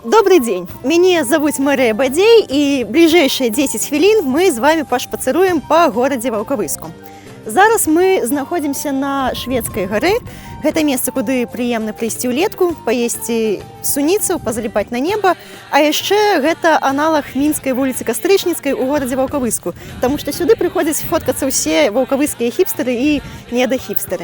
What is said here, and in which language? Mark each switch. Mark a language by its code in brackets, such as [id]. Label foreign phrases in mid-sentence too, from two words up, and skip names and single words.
[ru] Добрый день, меня зовут Мария Бадей, и ближайшие 10 хвилин [be] мы з вами пашпацыруем па горадзе Ваўкавыску. Зараз мы знаходзімся на Шведскай гары. Гэта месца, куды прыемна прыйсці ўлетку, паесці суніцаў, пазаліпаць на неба. А яшчэ гэта аналаг мінскай вуліцы Кастрычніцкай у горадзе Ваўкавыску, таму што сюды прыходзяць фоткацца ўсе ваўкавыскія хіпстары і недахіпстары.